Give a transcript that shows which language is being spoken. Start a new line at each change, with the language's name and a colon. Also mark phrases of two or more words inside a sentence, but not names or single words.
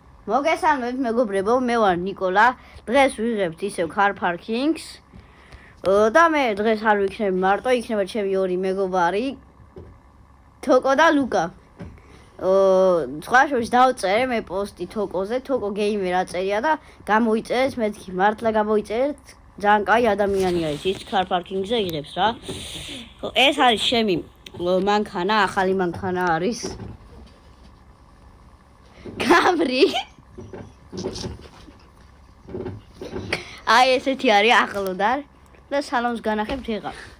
Georgian: მოგესალმებით მეგობრებო, მე ვარ ნიკოლა. დღეს ვიღებთ ისევ
English: car parking-ს.
Georgian: და მე დღეს არ ვიქნები მარტო, იქნება ჩემი ორი მეგობარი, თოკო და ლუკა. სხვა შორის დავწერე მე პოსტი თოკოზე, თოკო გეიმერ აწერია და გამოიწერეთ, მეთქი მართლა გამოიწერეთ. ძალიან კაი ადამიანია ის
English: car parking-ზე
Georgian: იღებს რა. ეს არის ჩემი მანქანა, ახალი მანქანა არის. Camry. აი ესეთი არის ახლოდარ და სალონს განახებთ ეხლა.